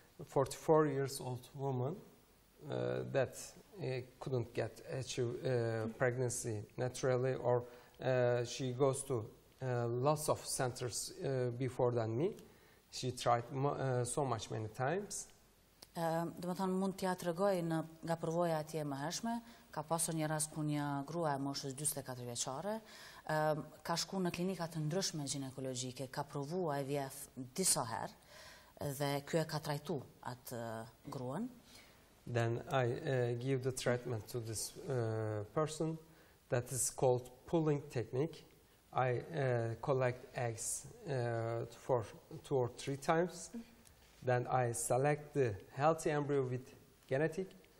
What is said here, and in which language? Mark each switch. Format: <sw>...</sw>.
<en>44 years old woman that couldn't get pregnancy naturally, or she goes to lots of centers before than me. She tried so many times.</en> <sq>Do të thonë mund t'ja tregoj nga përvoja atje më hershme, ka pasur një rast ku një grua e moshës 44 vjeçare ka shku në klinika të ndryshme ginekologjike, ka provu IVF disa herë dhe ky e ka trajtu atë gruan.</sq> <en>Then I give the treatment to this person that is called pulling technique. I collect eggs for 2 or 3 times. Then I select the healthy embryo with genetic.</en>